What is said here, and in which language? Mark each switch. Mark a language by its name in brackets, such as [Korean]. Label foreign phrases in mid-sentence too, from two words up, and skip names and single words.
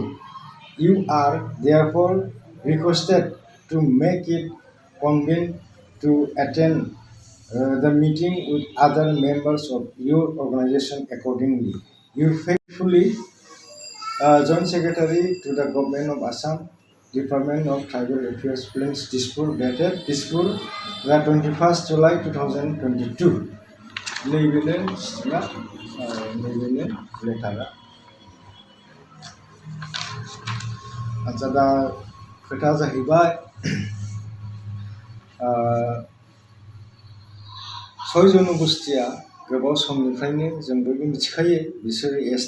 [English] You are therefore requested to make it convenient to attend the meeting with other members of your organization accordingly. You faithfully, Joint Secretary to the Government of Assam, Department of Tribal Affairs, Plains, Dispur, dated Dispur, the 21st July 2022. [Bodo] नैबेनो लेटारा। आच्छा, दा खोथा जाहैबाय 6 जनगोष्ठीया गोबाव समनिफ्रायनो जों बयबो मिथिखायो बिसोरो ST